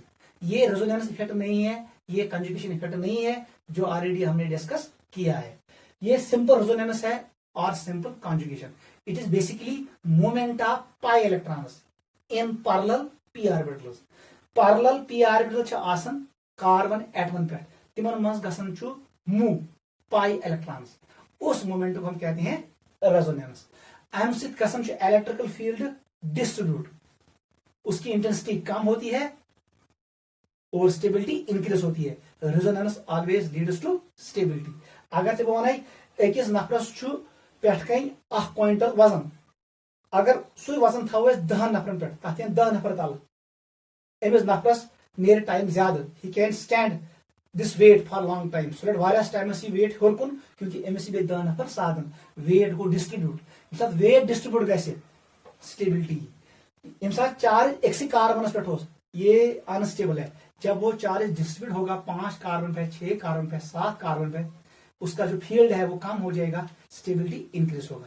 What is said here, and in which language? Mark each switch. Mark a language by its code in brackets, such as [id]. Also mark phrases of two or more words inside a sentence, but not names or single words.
[hi] ये [en] resonance effect [hi] नहीं है, ये [en] conjugation effect [hi] नहीं है, जो ऑलरेडी हमने डिस्कस किया है। ये [en] simple resonance [hi] है और [en] simple conjugation. It is basically movement of pi electrons in parallel p orbitals. parallel p orbital [ks] छ आसन कार्बन एटमन पे, तिमन मंज गसन छु [en] move pi electrons. [hi] उस मोमेंट को हम कहते हैं रेजोनेंस। [ks] अम सित गसन छु [en] electrical field distribute, [hi] उसकी इंटेंसिटी कम होती है और [en] stability increase [hi] होती है। [en] Resonance always leads to stability. [ks] अगर ते वन अकिस नफरस छु पेठ कन 1 क्विंटल वजन, अगर सु वजन थो 10 नफरन पे, तथ 10 नफर तल, अमिस नफरस नेर टाइम ज्यादा, [en] he can stand this weight for long time. [ks] सो वारियास टाइमस यह वेट होर कुन, क्योंकि अमिस बे 10 नफर साधन, वेट गो डिस्ट्रीब्यूट। यम साथ [en] weight distribute [ks] गसे स्टेबिलिटी। यम साथ चार्ज एक कार्बनस पे हो, [hi] ये अनस्टेबल है। जब वो चार्ज डिस्ट्रीब्यूट होगा 5 कार्बन पे, 6 कार्बन पे, 7 कार्बन पे, उसका जो फील्ड है वो कम हो जाएगा, [en] stability increase [hi] होगा।